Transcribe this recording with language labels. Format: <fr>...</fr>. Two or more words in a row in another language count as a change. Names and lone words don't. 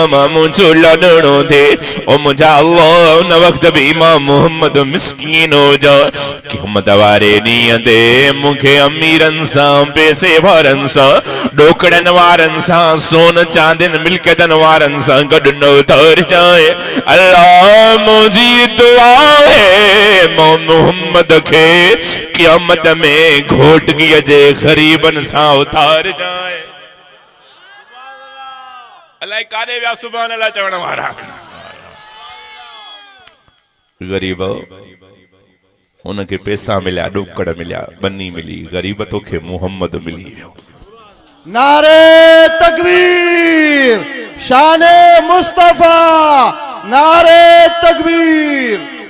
<sd>मां मुझो लड़णो थे ओ मुझा अल्लाह उन वक्त भी मां मोहम्मद मिस्कीन हो जा क़यामत वारे ॾींहं ते मूंखे अमीरनि सां पैसे वारनि सां ॾोकड़नि वारनि सां सोन चांदिन मिल्कियतनि वारनि सां गॾु न उतार जाए अल्लाह मुंहिंजी दुआ है मोहम्मद खे क़यामत में घोटगीअ जे ग़रीबनि सां उतार जाए। अलाए काॾे विया सुभाणे अलाए चवण वारा गरीब उनके पैसा मिलिया ॾोकड़ मिलिया बनी मिली गरीब तोखे मोहम्मद मिली वियो।</sd> <ur>नारे तकबीर शाने मुस्तफा नारे तकबीर।</ur>